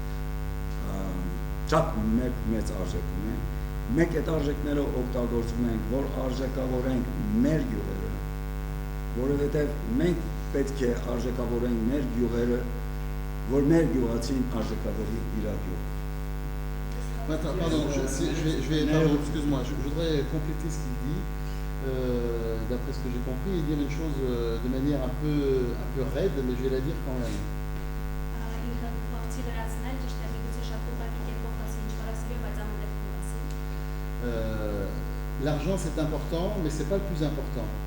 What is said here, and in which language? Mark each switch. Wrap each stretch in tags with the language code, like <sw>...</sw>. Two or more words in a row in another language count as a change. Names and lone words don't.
<hy>Շատ մեծ արժեք ունեն։ Մենք այդ արժեքները օգտագործում ենք, որ արժեքավորենք մեր գյուղերը, որովհետև մենք պետք է արժեքավորենք մեր գյուղերը, որ մեր գյուղացին արժեքավորի իր գյուղը։</hy> <fr>Pardon, excuse-moi, je voudrais compléter ce qu'il dit. D'après ce que j'ai compris, et dire une chose de manière un peu raide, mais je vais la dire quand même. L'argent c'est important, mais c'est pas le plus important.</fr>